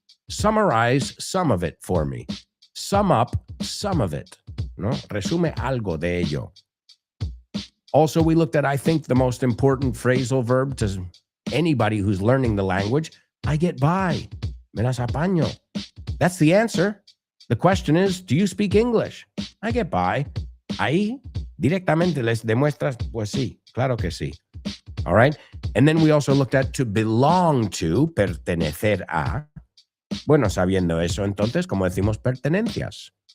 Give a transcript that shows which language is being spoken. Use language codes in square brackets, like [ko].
[en] Summarize some of it for me. Sum up some of it. [es] ¿No? Resume algo de ello. [en] Also, we looked at, I think, the most important phrasal verb to anybody who's learning the language. I get by. [es] Me las apaño. [en] That's the answer. The question is, do you speak English? I get by. [es] Ahí, directamente les demuestras, pues sí, claro que sí. [en] All right? And then we also looked at to belong to, [es] pertenecer a. Bueno, sabiendo eso, entonces, ¿cómo decimos pertenencias?